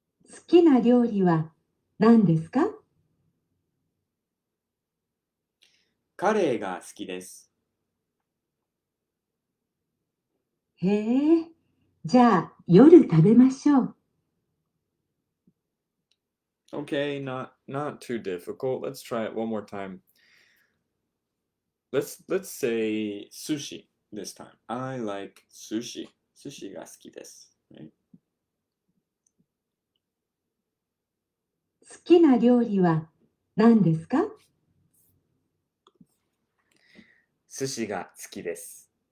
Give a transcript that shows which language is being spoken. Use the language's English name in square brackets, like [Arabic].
[Japanese] 好きな料理は何ですか？カレーが好きです。へえ、じゃあ夜食べましょう。 [English] Okay, not too difficult. Let's try it one more time. Let's say sushi this time. I like sushi. [Japanese] Sushi が好きです。 [English] Right? [Japanese] 好きな料理は何ですか？寿司が好きです。